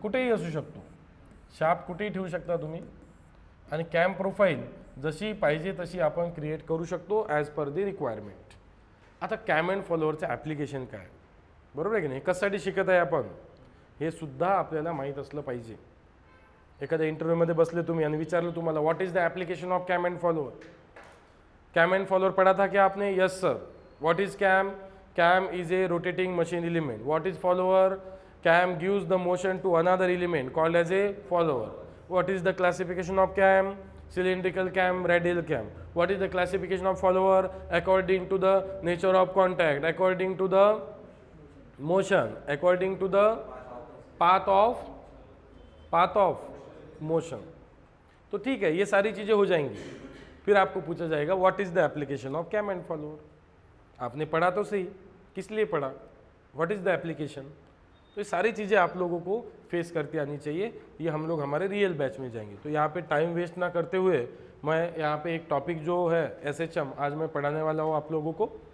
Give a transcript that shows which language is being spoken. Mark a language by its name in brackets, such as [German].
[Marathi] कुठेही असू शकतो, शाफ्ट कुठेही ठेवू शकता तुम्ही. आणि कॅम प्रोफाईल जशी पाहिजे तशी आपण क्रिएट करू शकतो [English] As per the requirement. [Marathi] आता कॅम अँड फॉलोअरचं ॲप्लिकेशन काय, बरोबर आहे की नाही, कशासाठी शिकत आहे आपण, हे सुद्धा आपल्याला माहीत असलं पाहिजे. एखाद्या इंटरव्ह्यूमध्ये बसले तुम्ही आणि विचारलं तुम्हाला [English] what is the application of cam and follower, cam and follower [Hindi] पढ़ा था क्या आपने, [English] Yes sir. What is cam, cam is a rotating machine element. What is follower, cam gives the motion to another element called as a follower. What is the classification of cam, cylindrical cam, radial cam. What is the classification of follower, according to the nature of contact, according to the motion, according to the path of motion. [Hindi] तो ठीक है, ये सारी चीज़ें हो जाएंगी. फिर आपको पूछा जाएगा [English] What is the application of cam and follower. [Hindi] आपने पढ़ा तो सही, किस लिए पढ़ा, [English] What is the application. [Hindi] तो ये सारी चीज़ें आप लोगों को फेस करती आनी चाहिए. ये हम लोग हमारे रियल बैच में जाएंगे. तो यहाँ पे टाइम वेस्ट ना करते हुए मैं यहाँ पे एक टॉपिक जो है SHM आज मैं पढ़ाने वाला हूँ आप लोगों को.